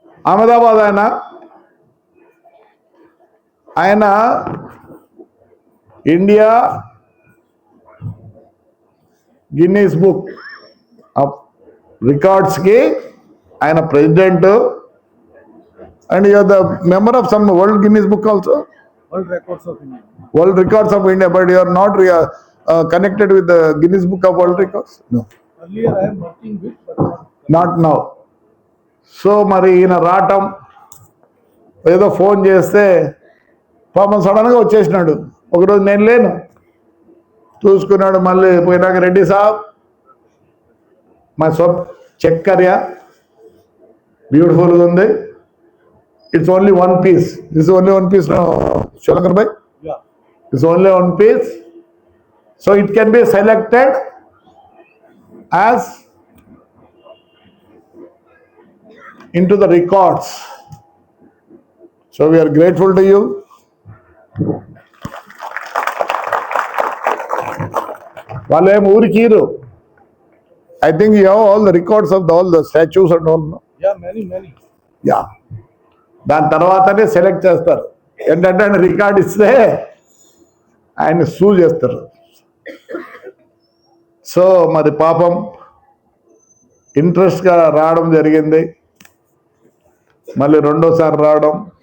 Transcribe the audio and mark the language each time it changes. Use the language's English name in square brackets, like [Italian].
[Telugu] అహ్మదాబాద్ ఆయన India Guinness book of రికార్డ్స్కి ఆయన president. [English] And you are the member of some world Guinness Book also. World Records of India. World Records of India, but you are not connected with the Guinness Book of World Records? No. Earlier I am working with, but Not now. [Telugu] So మరి ఈయన రావటం, ఏదో phone చేస్తే పాపం సడన్గా వచ్చేసినాడు. ఒకరోజు నేను లేను, చూసుకున్నాడు. మళ్ళీ పోయినాక [Hindi] రెడ్డి సాబ్ మా సబ్ చెక్ కర్యా, [Telugu] బ్యూటిఫుల్గా ఉంది. [English] It's only one piece. This is only one piece now, Shalankar bhai. yeah, It's only one piece. So it can be selected as into the records. So we are grateful to you. [Telugu] వాళ్ళేం ఊరికీరు. [English] I think you have all the records of all the statues and all. No? yeah, many. Yeah. [Telugu] దాని తర్వాతనే select చేస్తారు. ఏంటంటే ఆయన record ఇస్తే ఆయన సూ చేస్తారు. సో మరి పాపం ఇంట్రెస్ట్గా రావడం జరిగింది, మళ్ళీ రెండోసారి రావడం.